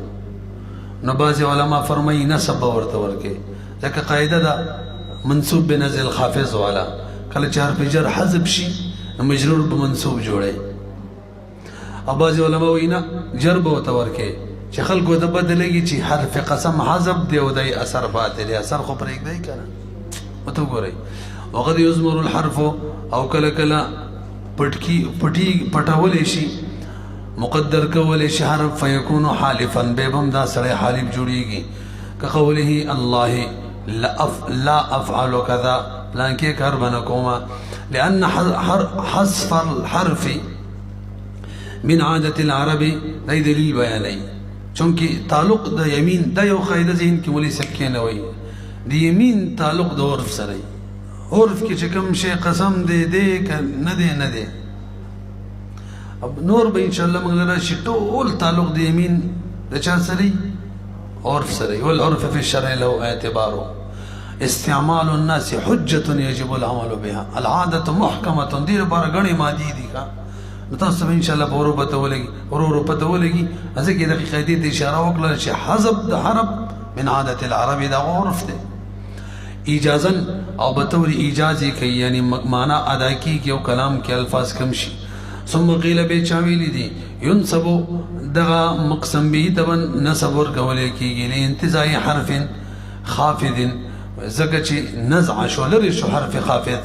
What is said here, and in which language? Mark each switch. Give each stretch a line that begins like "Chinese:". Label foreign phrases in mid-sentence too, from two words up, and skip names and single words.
Pashto: نو بعضې علما فرمایي نصب به ورته ورکوي، ځکه قاعده ده
Arabic: منصوب بنزل خافظ
Pashto: والا، کله چې حرف جر حذف شي نو مجرور به منصوب جوړی. او بعضې علما وایي نه جر به ورته ورکوي چې خلکو ته بدلېږي چې حرف قسم حذف دی او دی اثر پاتې دی، اثر خو پرېږدی که نه. ورته وګورئ
Arabic: وقد یضمر الحرف
Pashto: او کله کله پټولی شي، مقدر کولی شي حرف
Arabic: فیکون حالفا،
Pashto: بیا به هم دا سړی حالف جوړېږي.
Arabic: كقوله الله لا افعل كذا،
Pashto: پلانکې کار به نه کومه.
Arabic: لأن حذف الحرف من عادة العرب
Pashto: دا دلیل بیانوي، چونکې تعلق د یمین دا یو قاعده ذهن کې مولوي صاحب کېنوي، د یمین تعلق د عرف سره وي. عرف کې چې کوم شی قسم دی دی که نه دی نه دی. نور به انشاءالله موږ له راشي ټول تعلق د یمین د چا سره وي؟ عرف سره.
Arabic: والعرف في الشرع له اعتبار استعمال الناس حجة يجب العمل بها. العادة محكمة،
Pashto: دې لپاره ګڼې مادې دي ښه. نو تاسو به انشاءالله په ورو پته ولګي، ورو پته ولګي. ځکه دغې قاعدې ته اشاره وکړله چې حذف د حرف
Arabic: من عادة العرب
Pashto: دا عرف دی. ایجازن او بطور ایجاز یې کوي، یعنی معنا ادا کېږي او کلام کې الفاظ کم شي.
Arabic: ثم قیل به
Pashto: چا ویلي دي ینصبو دغه مقسم به ته به نصب ورکولی کېږي
Arabic: لانتزاع حرف خافض،
Pashto: ځکه چې نزع شو لرې شو
Arabic: حرف خافض.